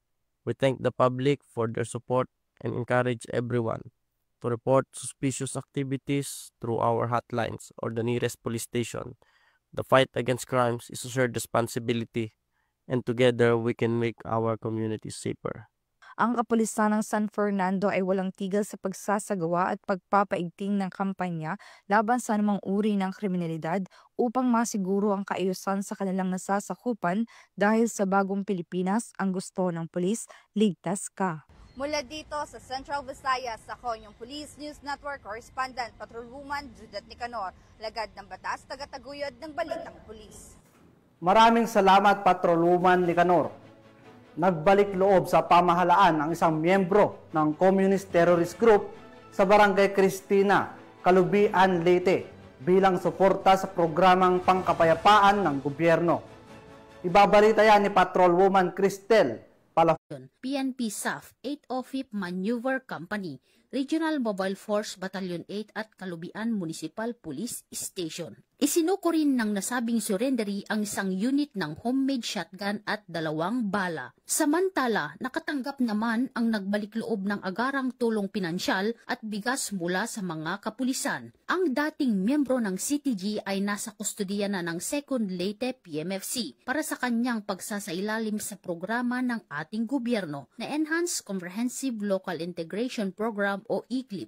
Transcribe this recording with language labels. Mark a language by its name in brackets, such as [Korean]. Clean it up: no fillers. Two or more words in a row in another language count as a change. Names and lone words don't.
[English] We thank the public for their support and encourage everyone to report suspicious activities through our hotlines or the nearest police station. The fight against crimes is a shared responsibility, and together we can make our communities safer. [Filipino] Ang kapulisan ng San Fernando ay walang tigil sa pagsasagawa at pagpapaigting ng kampanya laban sa anumang uri ng kriminalidad upang masiguro ang kaayusan sa kanilang nasasakupan dahil sa bagong Pilipinas, ang gusto ng pulis, ligtas ka. Mula dito sa Central Visayas, ako yung Police News Network Correspondent, Patrolwoman Judith Nicanor, lagad ng batas, tagataguyod ng Balitang Pulis. Maraming salamat, Patrolwoman Nicanor. Nagbalik loob sa pamahalaan ang isang miyembro ng Communist Terrorist Group sa Barangay Cristina, Calubian, Leyte bilang suporta sa programang pangkapayapaan ng gobyerno. Ibabalita yan ni Patrolwoman Cristel Palafon. PNP SAF 805 Maneuver Company, Regional Mobile Force Battalion 8 at Calubian Municipal Police Station. Isinuko rin ng nasabing surrendery ang isang unit ng [English] homemade shotgun [Filipino] at 2 bala. Samantala, nakatanggap naman ang nagbalik loob ng agarang tulong pinansyal at bigas mula sa mga kapulisan. Ang dating miyembro ng CTG ay nasa kustodiya na ng 2nd Leyte PMFC para sa kanyang pagsasailalim sa programa ng ating gobyerno na Enhanced Comprehensive Local Integration Program o ECLIP.